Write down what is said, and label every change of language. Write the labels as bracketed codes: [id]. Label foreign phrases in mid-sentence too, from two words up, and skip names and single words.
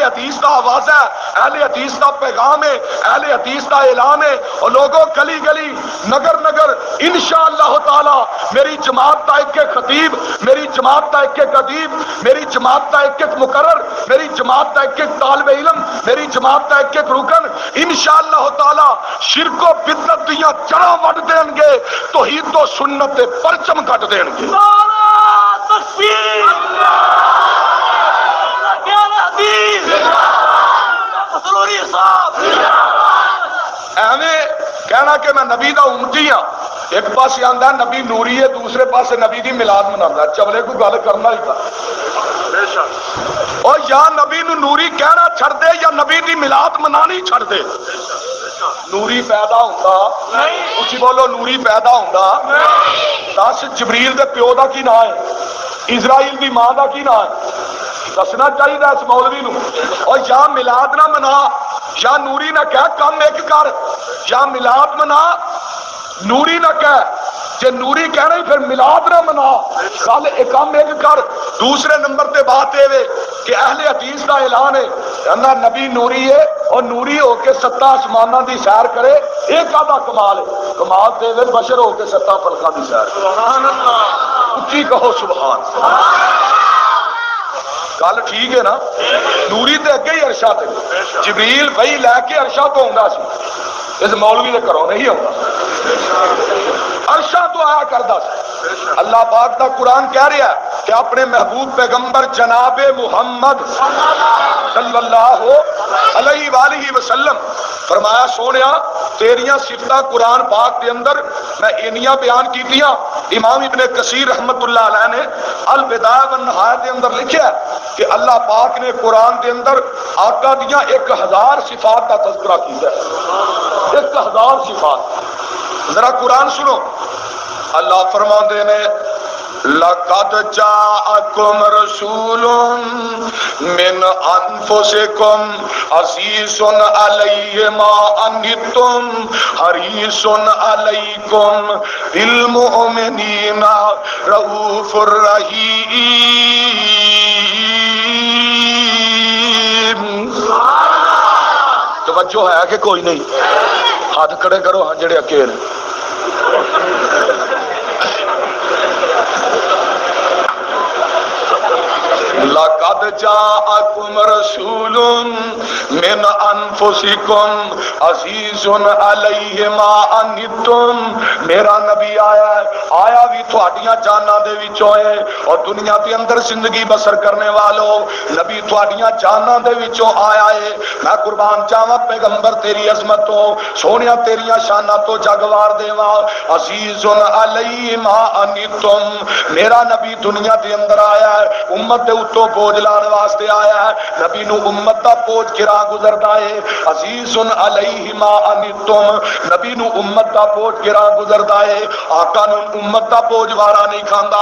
[pa] حدیث دا آواز ہے، اہل حدیث دا پیغام ہے، اہل حدیث دا اعلان ہے، اور لوگوں گلی گلی نگر نگر [ar] انشاءاللہ تعالی [pa] میری جماعت دا ایک خطیب، میری جماعت دا ایک ادیب، میری جماعت دا ایک مقرر، میری جماعت دا ایک طالب علم، میری جماعت دا ایک رکن [ar] انشاءاللہ تعالی [pa] شرک و بدعت دیاں جڑاں وڈ دین گے، توحید و سنت دے پرچم کٹ دین گے۔ ایویں کہنا کہ میں نبی دا امتی ہاں، ایک پاس آندا نبی نوری ہے، دوسرے پاس نبی دی میلاد مناوندا، چولے کو گل کرنا ہی تھا، اور یا نبی نو نوری کہنا چھڑ دے یا نبی دی میلاد منانی چھڑ دے۔ نوری پیدا ہوندا، اچھی بولو نوری پیدا ہوندا، دس جبریل دے پیو دا کی نام ہے، اسرائیل دی ماں دا کی نام ہے، دسنا چاہیے اس مولوی نو، اور یا میلاد نہ منا یا نوری نہ کہہ، کم ایک کر، یا میلاد منا نوری نہ کہہ، جے نوری کہنا ہی پھر میلاد نہ منا، کل ایک کم ایک کر۔ دوسرے نمبر تے بات ہے کہ اہل حدیث کا اعلان ہے کہنا نبی نوری ہے، اور نوری ہو کے ستہ آسماناں دی سیر کرے، ایک آدھا کمال ہے، کمال دے وے بشر ہو کے ستہ فلکاں دی سیر کرے۔ [ar] سبحان اللہ، [pa] اچھی کہو [ar] سبحان اللہ۔ [pa] گل ٹھیک ہے نا؟ نوری تے اگے ہی عرشہ تے، جبریل بھائی لے کے عرشہ تو ہوندا سی، اس مولوی دے گھروں نہیں ہوندا، عرشہ تو آیا کردا سی۔ اللہ پاک دا قرآن کہہ رہا ہے کہ اپنے محبوب پیغمبر جناب محمد [ar] صلی اللہ علیہ وآلہ وسلم [pa] فرمایا سونیا تیریاں صفتاں قرآن پاک کے اندر میں انیاں بیان کیتیاں. [ur] امام ابن کثیر [ar] رحمت اللہ علیہ [ur] نے البدایہ والنہایہ کے اندر لکھا ہے کہ اللہ پاک نے قرآن کے اندر آقا دیاں 1000 صفات کا تذکرہ کیا ہے. [pa] 1000 صفات. ذرا قرآن سنو. اللہ فرماندے نے [ar] لَقَدْ جَاءَكُمْ رَسُولٌ مِّنْ أَنفُسِكُمْ عَزِيزٌ عَلَيْهِ مَا عَنِتُّمْ حَرِيصٌ عَلَيْكُمْ بِالْمُؤْمِنِينَ رَءُوفٌ رَحِيمٌ. [pa] توجہ ہے کہ کوئی نہیں؟ ہاتھ کھڑے کرو ہاں جڑے اکیل. [ar] لَقَدْ جَاءَكُمْ رَسُولٌ مِّنْ أَنفُسِكُمْ عَزِيزٌ عَلَيْهِ مَا عَنِتُّمْ. [pa] میرا نبی آیا ہے, آیا بھی تھوڑیاں جاناں دے وچوں ہے اور دنیا دے اندر زندگی بسر کرنے والو نبی تھوڑیاں جاناں دے وچوں آیا ہے. میں قربان جاواں پیغمبر تیری عظمت تو سونیا تیریاں شاناں تو جگوار دیواں. [ar] عزیز علیہ ما عنتم. [pa] میرا نبی دنیا دے اندر آیا ہے, امت دے اتوں بوجھ لان واسطے آیا ہے. نبی نو امت دا بوجھ گراں گزردا ہے. [ar] عزیز علیہ ما عنتم. [pa] نبی نو امت دا بوجھ گراں گزردا ہے. آقا نو امت دا بوجھ وارا نہیں کھاندا.